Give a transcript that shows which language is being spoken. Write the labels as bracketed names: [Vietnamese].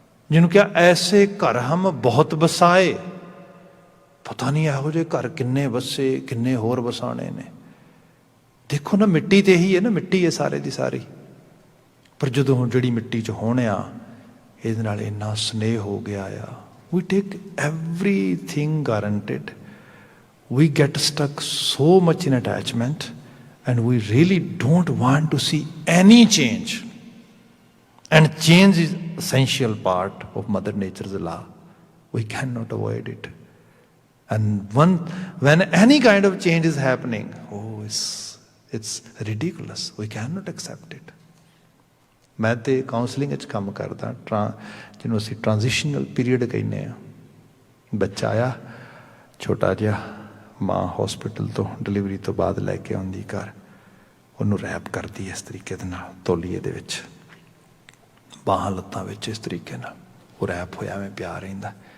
[Punjabi] ਜਿਹਨੂੰ ਕਿਹਾ ਐਸੇ ਘਰ ਹਮ ਬਹੁਤ ਵਸਾਏ, ਪਤਾ ਨਹੀਂ ਇਹੋ ਜਿਹੇ ਘਰ ਕਿੰਨੇ ਵਸੇ, ਕਿੰਨੇ ਹੋਰ ਵਸਾਣੇ ਨੇ। ਦੇਖੋ ਨਾ, ਮਿੱਟੀ ਤੇ ਇਹੀ ਹੈ ਨਾ, ਮਿੱਟੀ ਹੈ ਸਾਰੇ ਦੀ ਸਾਰੀ। ਪਰ ਜਦੋਂ ਹੁਣ ਜਿਹੜੀ ਮਿੱਟੀ 'ਚ ਹੋਣ ਆ, ਇਹਦੇ ਨਾਲ ਇੰਨਾ ਸਨੇਹ ਹੋ ਗਿਆ ਆ। [English] We take everything guaranteed, we get stuck so much in attachment and we really don't want to see any change. And change is essential part of Mother Nature's law. We cannot avoid it. And when any kind of change is happening, it's ridiculous. We cannot accept it. [Punjabi] ਮੈਂ ਤੇ counselling ਵਿੱਚ ਕੰਮ ਕਰਦਾ, ਜਿਹਨੂੰ ਅਸੀਂ ਟ੍ਰਾਂਜੀਸ਼ਨਲ period ਕਹਿੰਦੇ ਹਾਂ। ਬੱਚਾ ਆਇਆ ਛੋਟਾ ਜਿਹਾ, ਮਾਂ ਹੌਸਪੀਟਲ ਤੋਂ ਡਿਲੀਵਰੀ ਤੋਂ ਬਾਅਦ ਲੈ ਕੇ ਆਉਂਦੀ ਘਰ, ਉਹਨੂੰ ਰੈਪ ਕਰਦੀ ਇਸ ਤਰੀਕੇ ਦੇ ਨਾਲ, ਤੌਲੀਏ ਦੇ ਵਿੱਚ, ਬਾਹਾਂ ਲੱਤਾਂ ਵਿੱਚ ਇਸ ਤਰੀਕੇ ਨਾਲ ਉਹ ਰੈਪ ਹੋਇਆ ਐਵੇਂ ਪਿਆ ਰਹਿੰਦਾ।